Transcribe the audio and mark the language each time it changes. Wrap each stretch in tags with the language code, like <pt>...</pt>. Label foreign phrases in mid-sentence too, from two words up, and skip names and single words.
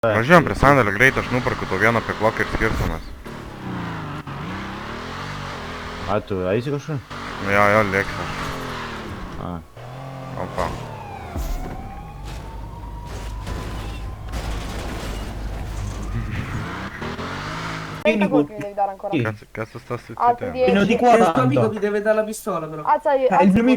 <lt>Važiuojam prie sandėlio greit, aš nuperku to vieną pekloką ir skirtumas. A, tu eisi kažkur? Jo, lėksiu aš. A. Opa.</lt> <it>Quanti colpi mi devi dare ancora? Cazzo sta Altri succedendo? 10. Meno di Il tuo 40. amico ti deve dare la pistola però. Alza i Il mio amico è</it>